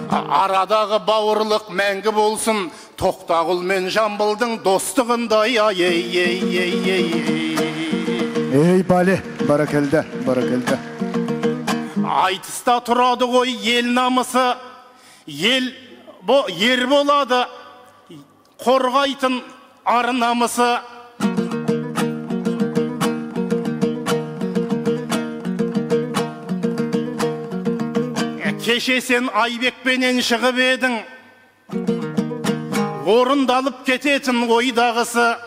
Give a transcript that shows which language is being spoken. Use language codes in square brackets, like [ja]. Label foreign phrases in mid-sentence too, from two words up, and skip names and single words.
[kk] Арадағы бауырлық мәңгі болсын, Тоқтағұл мен Жамбылдың достығындай. [ky] Ey Bali, barakalda, barakalda. [kk] Айтыста тұрады ғой ел намысы, ер болады қорғайтын ар намысы. Кеше сен Айбекпенен шығып едің, орындалып кететін ойдағысы.